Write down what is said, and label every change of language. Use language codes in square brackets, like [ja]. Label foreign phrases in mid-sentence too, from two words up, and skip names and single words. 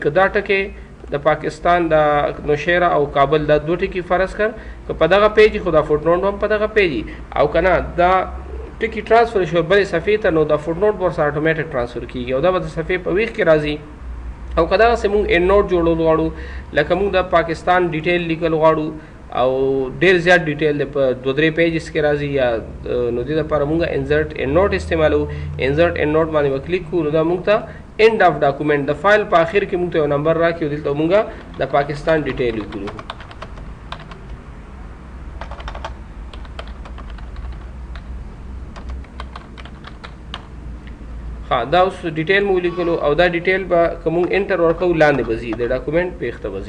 [ps] که دا ټکي د پاکستان د نوشیره او کابل دا 2 ټکي فرض کړ، که په دغه پیج خو دا [en] foot note [ps] هم په دغه پیج او که نه دا ټکي ټرانسفر شو بلې صفحې ته نو دا [en] foot note [ps] به ورسره اټومیټک ټرانسفر کېږي او دا به د صفحې په ویښ کې راځي. او که دغسې موږ [en] end note [ps] جوړول غواړو، لکه موږ د پاکستان ډیټیل لیکل غواړو او ډېر زیات ډیټیل دی په 2-3 پیجز کې راځي یا نو دې لپاره موږ [en] insert end note [ps] استعمالو. [en] insert end note [ps] باندې به کلیک کړو نو دا موږ ته [en] end of document [ps] د فایل په اخر کې موږ ته یو نمبر راکړي او دلته موږ د پاکستان ډیټیل لیکلو. ها دا اوس ډیټیل مو لیکلو او دا ډیټیل به که موږ انټر ورکوو لاندې به ځي، د ډاکومنټ پیښته به ځي.